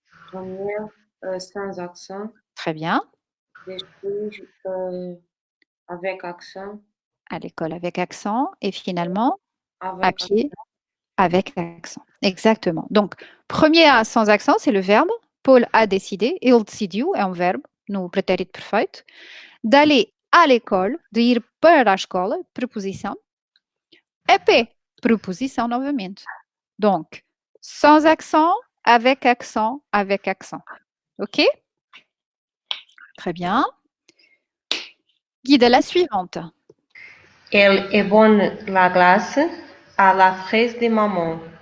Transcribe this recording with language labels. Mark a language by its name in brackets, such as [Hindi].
[French] Première sans accent. Très bien. Después avec accent. À l'école avec accent. Et finalement, Avec à pied avec accent. Exactement. Donc, premier A sans accent, c'est le verbe. Paul a décidé. [Portuguese] Il decidiu é um verbo no pretérito perfeito. [French] D'aller à l'école, [Portuguese] de ir para a escola, preposição. A pé, preposição novamente. [French] Donc, sans accent, avec accent, avec accent. OK? Très bien. Guide, la suivante. Elle est bonne la glace à la fraise de maman.